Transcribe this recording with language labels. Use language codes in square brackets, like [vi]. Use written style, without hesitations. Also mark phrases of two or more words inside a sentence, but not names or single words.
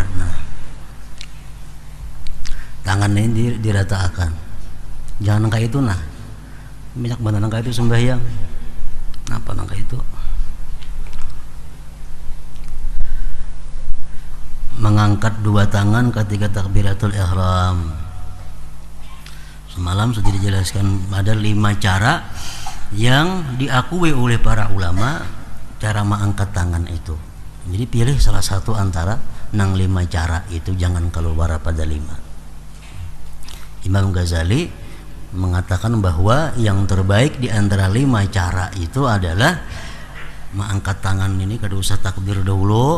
[bjn] Nah tangan ini diratakan, jangan kayak itu. Banyak banget nang kayak itu sembahyang. Apa nang kayak itu? Mengangkat 2 tangan ketika [ar] takbiratul ihram. [bjn] Semalam sudah dijelaskan ada 5 cara yang diakui oleh para ulama cara mengangkat tangan itu. Jadi pilih salah satu antara 5 cara itu, jangan keluar pada 5. Imam Ghazali mengatakan bahwa yang terbaik di antara 5 cara itu adalah mengangkat tangan ini kada usah takbir dahulu.